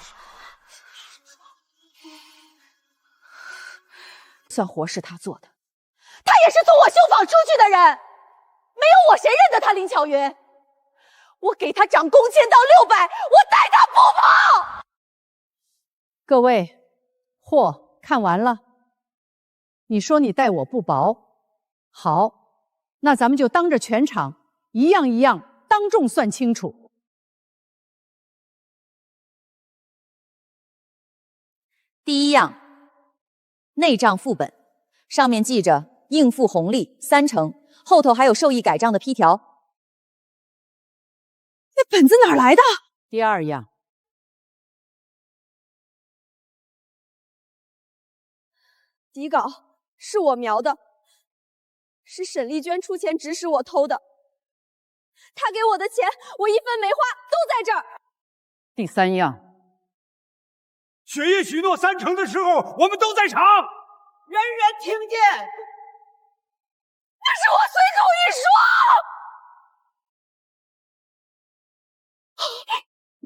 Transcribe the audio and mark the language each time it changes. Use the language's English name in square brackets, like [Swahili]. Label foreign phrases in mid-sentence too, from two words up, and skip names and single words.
[Chinese] 算活是他做的，他也是从我绣坊出去的人，没有我谁認得他林巧雲？我給他漲工錢到600，我待他不薄。各位，貨看完了。你說你待我不薄，好，那咱們就當着全場一樣一樣當众算清楚。第一樣，內賬副本，上面記着應付紅利3成，後頭還有授意改賬的批條。那本子哪來的？第二樣，底稿是我描的，是沈丽娟出钱指使我偷的。她給我的錢，我一分沒花，都在這兒。第三樣，雪夜許諾3成的時候，我們都在場，人人聽見。那是我隨口一說。